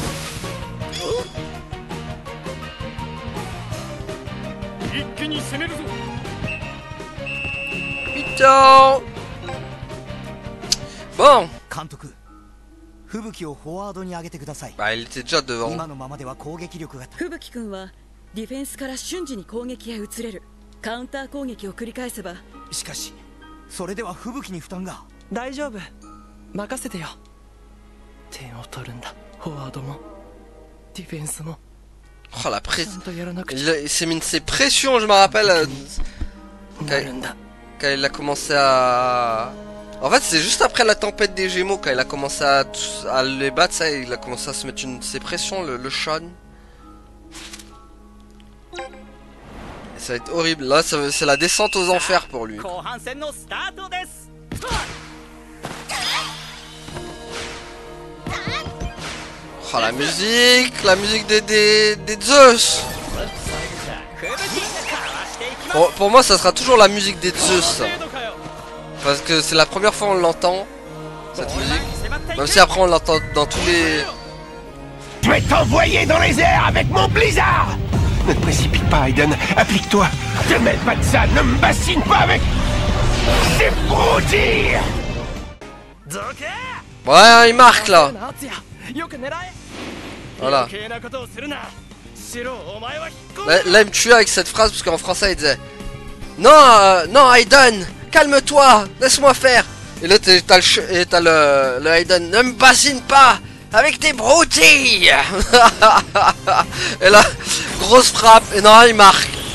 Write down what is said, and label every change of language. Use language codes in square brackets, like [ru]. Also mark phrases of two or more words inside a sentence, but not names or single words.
[fr] Mi-temps. Bon. Bah il était déjà devant. [ja] 吹雪君はディフェンスから瞬時に攻撃へ移れる。カウンター攻撃を繰り返せば。しかしそれでは吹雪に負担が。大丈夫、任せてよ。点を取るんだ。フォワードもディフェンスも。 [fr] Oh la pression. Il s'est mis ses pressions, je me rappelle. Quand il a commencé à... En fait c'est juste après la tempête des Gémeaux. Quand il a commencé à les battre, ça, il a commencé à se mettre ses pressions, le Sean. Ça va être horrible. Là, c'est la descente aux enfers pour lui. [ja] 後半戦のスタートです [fr] Oh, la musique des Zeus. Pour moi, ça sera toujours la musique des Zeus. Parce que c'est la première fois on l'entend, cette musique. Même si après on l'entend dans tous les... Je vais t'envoyer dans les airs avec mon blizzard. Ne te précipite pas, Aiden. Applique-toi. Ne mêle pas de ça. Ne me bassine pas avec... ces broutilles. Ouais, il marque là. [ja] よく狙え [fr] Voilà. [ja] 余計なことをするなシロお前は引っ込む [fr] Là, il me tue avec cette phrase parce qu'en français il disait non, non Aiden, calme-toi, laisse-moi faire. Et là t'as le Aiden, ne me bassine pas avec tes broutilles. Et là, grosse frappe, et non, il marque.